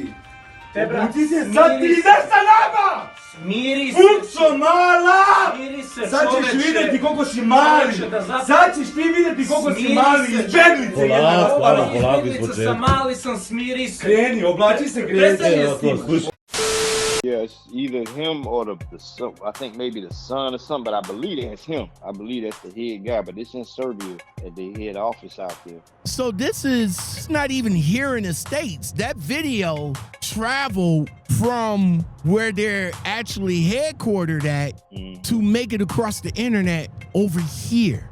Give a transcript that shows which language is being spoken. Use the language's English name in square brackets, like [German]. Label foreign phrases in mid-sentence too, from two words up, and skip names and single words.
[Serbian] Obuci se, sad ti ideš sa nama! Smiri se! Puco mala! Smiri se, sad ćeš vidjeti koliko si mali! Sad ćeš ti vidjeti koliko si mali! Izbjeglice jedna! Polako, izbjeglica sam, mali sam, smiri se! Kreni, oblači se, kreni! [English] Yeah, it's either him or the son. I think maybe the son or something, but I believe that's him. I believe that's the head guy, but it's in Serbia at the head office out there. So this is not even here in the States. That video traveled from where they're actually headquartered at to make it across the internet over here.